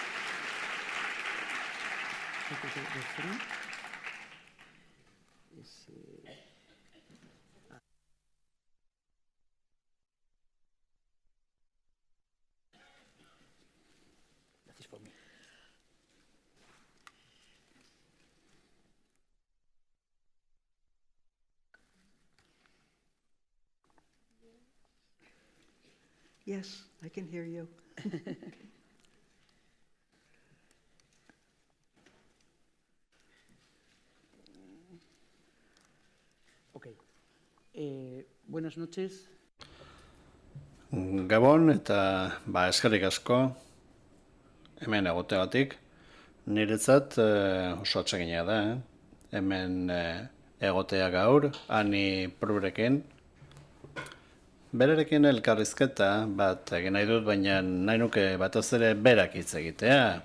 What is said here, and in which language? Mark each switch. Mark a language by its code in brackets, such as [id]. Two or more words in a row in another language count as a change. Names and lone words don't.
[en] The three is, that is for me. Yes, I can hear you. Okay. [es] Buenas noches. [eu] Gabon eta eskerrik asko hemen egoteagatik. Niretzat oso atsegina da, hemen egotea gaur, Ani Prurekin. Berarekin elkarrizketa bat egin nahi dut, baina nahi nuke batez ere berak hitz egitea.